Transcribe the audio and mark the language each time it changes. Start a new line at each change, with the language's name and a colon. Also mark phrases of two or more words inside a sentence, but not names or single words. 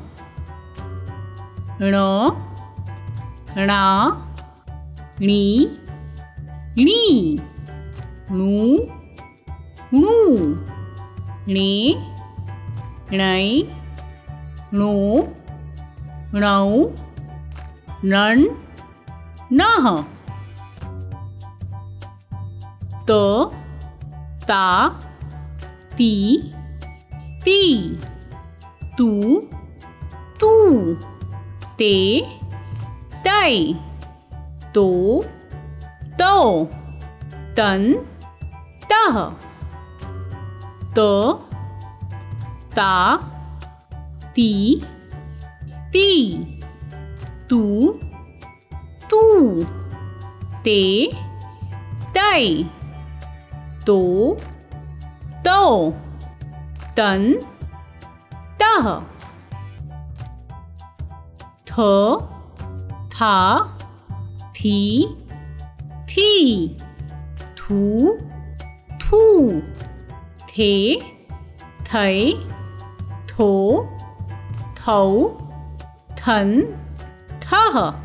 Hindi: ण णा णी णी णू णू णे णै णो णौ णन् नः त ता ती ती तू तू ते तै तो तौ तन तह त ता ती ती तू तू ते तै तो तौ तन तह थ था थी थी थू थू थे थै थो थौ थन थह